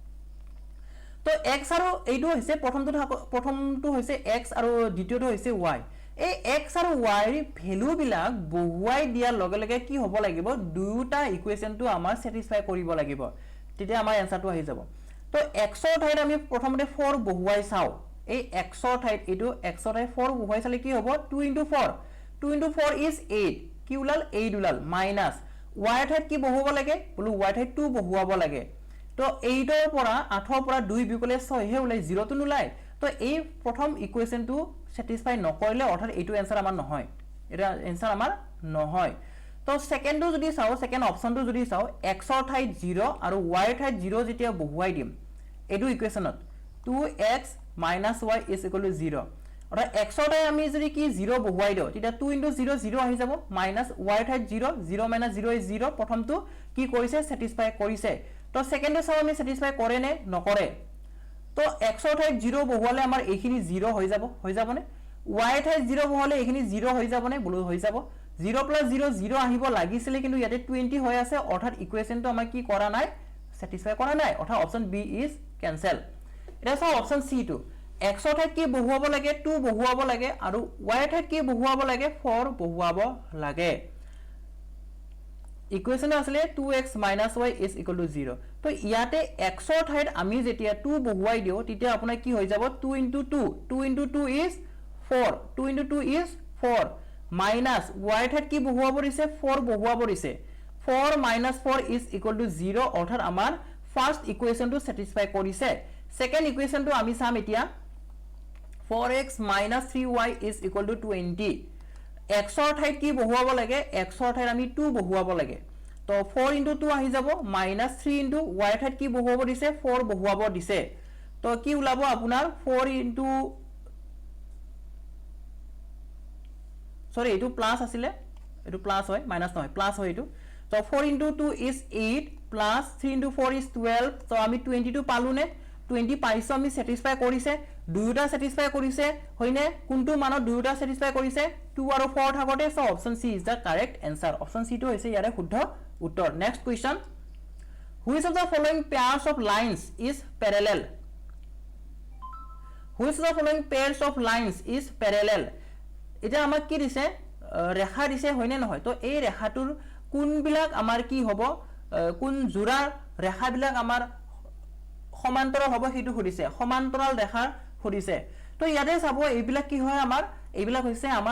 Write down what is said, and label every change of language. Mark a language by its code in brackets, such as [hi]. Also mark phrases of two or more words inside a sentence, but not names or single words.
[as] তো x আৰু এইটো হৈছে প্ৰথমটো হৈছে x আৰু দ্বিতীয়টো হৈছে y এই x আৰু y ভ্যালু বিলাক বহুৱাই দিয়াৰ লগে লগে কি হ'ব লাগিব দুটা ইকুৱেচনটো আমাৰ স্যাটিসফাই কৰিব লাগিব তেতিয়া আমাৰ আনসাৰটো আহি যাব তো x ৰ ঠাইত আমি প্ৰথমতে 4 বহুৱাই চাও এই x ৰ ঠাইত এইটো x ৰ ঠাইত 4 বহুৱাই চালে কি হ'ব [en] 2 into 4 is 8 [as] কি উলাল 8 উলাল মাইনাস y ৰ ঠাইত কি বহুৱাব লাগে বলু y ৰ ঠাইত 2 বহুৱাব লাগে তো 8 ৰ পৰা 8 ৰ পৰা 2 বিকলে 6 হে উলাই 0 টো নুলাই তো এই প্ৰথম ইকুৱেচনটো স্যাটিসফাই নকৰিলে অৰ্থাৎ এইটো आंसर আমাৰ নহয় এটা आंसर আমাৰ নহয় তো সেকেন্ডটো যদি চাও সেকেন্ড অপচনটো যদি চাও x ৰ ঠাইত 0 আৰু y ৰ ঠাইত 0 যেতিয়া বহুৱাই দিম এইটো ইকুৱেচনত [en] 2x - y is equal to 0 [as] অৰ্থাৎ x ৰ ঠাইত আমি যদি কি 0 বহুৱাই দিও তেতিয়া 2 into 0 0 আহি যাব মাইনাস y ৰ ঠাইত 0 [en] 0 - 0 is 0 [as] প্ৰথমটো কি কৰিছে স্যাটিসফাই কৰিছে তো সেকেন্ডটো চাও আমি স্যাটিসফাই কৰে নে নকৰে তো x ৰ ঠাইত 0 বহুৱালে আমাৰ এইখিনি 0 হৈ যাবনে y ৰ ঠাইত 0 বহুৱালে এইখিনি 0 হৈ যাবনে বলু হৈ যাব 0 plus 0 0 আহিব লাগিছিলে কিন্তু ইয়াতে 20 হৈ আছে অৰ্থাৎ ইকুৱেচনটো আমাৰ কি কৰা নাই স্যাটিসফাই কৰা নাই অৰ্থাৎ [en] option B is cancel [as] এটা চাও অপচন সি টু x ৰ ঠাইত কি বহুৱাব লাগে 2 বহুৱাব লাগে আৰু y ৰ ঠাইত কি বহুৱাব লাগে 4 বহুৱাব লাগে ইকুৱেচন আসলে [en] 2x - y is equal to 0 [as] তো ইয়াতে x ৰ ঠাইত আমি যেতিয়া 2 বহুৱাই দিও তেতিয়া আপোনাৰ কি হৈ যাব [en] 2 into 2 is 4 2 into 2 is 4 [as] minus y ৰ ঠাইত কি বহুৱাব দিছে 4 বহুৱাব দিছে [en] 4 - 4 is equal to 0 [as] অৰ্থাৎ আমাৰ ফাৰ্স্ট ইকুৱেচনটো স্যাটিসফাই কৰিছে সেকেন্ড ইকুয়েশনটো আমি চাম এতিয়া [en] 4x minus 3y is equal to 20 [as] x ৰ ঠাইত কি বহুৱাব লাগে x ৰ ঠাইত আমি 2 বহুৱাব লাগে তো [en] 4 into 2 [as] আহি যাব [en] minus 3 into [as] y ৰ ঠাইত কি বহুৱাব দিছে 4 বহুৱাব দিছে তো কি ওলাব আপোনাৰ 4 into সৰি এটো প্লাস আছিলে এটো প্লাস হয় মাইনাস নহয় প্লাস হয় এটো তো [en] 4 into 2 is 8 plus 3 into 4 is 12 [as] তো আমি 22 পালু নে 20 পাইছো আমি স্যাটিসফাই কৰিছে দুয়োটা স্যাটিসফাই কৰিছে হয়নে কোনটো মানত দুয়োটা স্যাটিসফাই কৰিছে 2 আৰু 4 থাকতে [en] so option C is the correct answer [as] অপশন সি টো হৈছে ইয়াৰে শুদ্ধ উত্তৰ [en] next question which of the following pairs of lines is parallel which of the following pairs of lines is parallel [as] এটা আমাক কি দিছে ৰেখা দিছে হয়নে নহয় তো এই ৰেখাটোৰ কোন বিলাক আমাৰ কি হ'ব কোন জোৰা ৰেখা বিলাক আমাৰ সমান্তৰাল হ'ব হেতু খুদিছে সমান্তৰাল ৰেখা খুদিছে তো ইয়াতে চাব এইবিলাক কি হয় আমাৰ এইবিলাক হৈছে আমাৰ